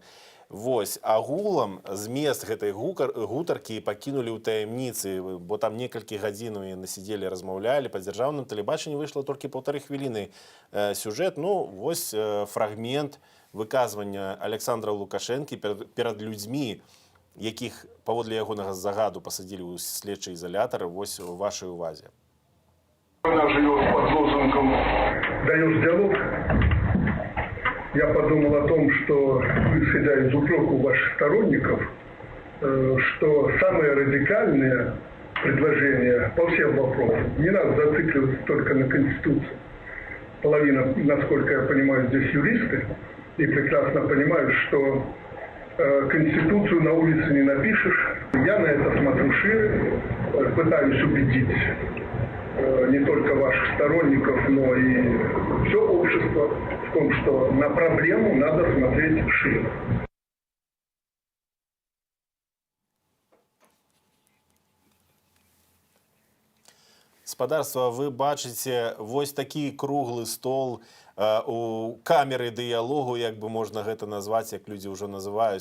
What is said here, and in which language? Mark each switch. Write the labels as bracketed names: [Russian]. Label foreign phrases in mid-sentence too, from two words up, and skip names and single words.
[Belarusian] Вось, агулам змест гэтай гутаркі пакінулі ў таямніцы, бо там некалькі гадзін яны сидзелі, размаўлялі. Па дзяржаўным тэлебачанні выйшла толькі 1,5 хвіліны сюжэт. Вось фрагмент выказвання Александра Лукашэнкі перад людзьмі, якіх паводле ягонага загаду пасадзілі ў следчы ізалятар, вось у вашай увазе. [Russian] Она живет под лозунгом «Даешь диалог». Я подумал о том, что, исходя из упреков ваших сторонников, что самые радикальные предложения по всем вопросам, не надо зацикливаться только на Конституции. Половина, насколько я понимаю, здесь юристы, и прекрасно понимают, что Конституцию на улице не напишешь. Я на это смотрю шире, пытаюсь убедить не только ваших сторонников, но и все общество в том, что на проблему надо смотреть шире. [Belarusian] Спадарства, вы бачыце вось такі круглы стол у камеры дыялогу, як бы можна гэта назваць, як людзі ўжо называюць.